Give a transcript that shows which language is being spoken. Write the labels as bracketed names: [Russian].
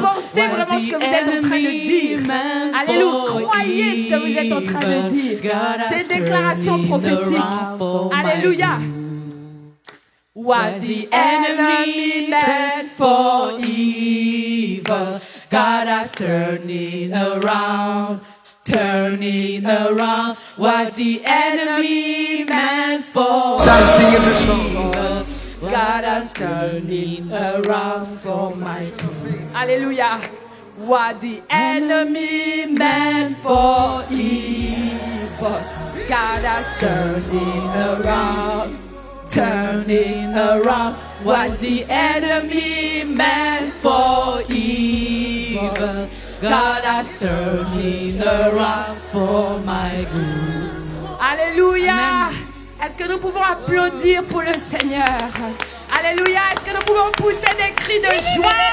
[French] Pensez vraiment ce que vous êtes en train de dire. Alléluia. Croyez ce que vous êtes en train de dire. C'est une déclaration prophétique. Alléluia. [English] What the enemy meant for evil, God has turned it around. Turning around. What the enemy meant for Start singing this song. evil, God has turned it around for my good. [French] Alléluia. [English] What the enemy meant for evil, God has turned it around. Turning around. What the enemy meant for evil, God has turned it around for my good. [French] Alléluia. Amen. Est-ce que nous pouvons applaudir pour le Seigneur? Alléluia. Est-ce que nous pouvons pousser des cris de joie?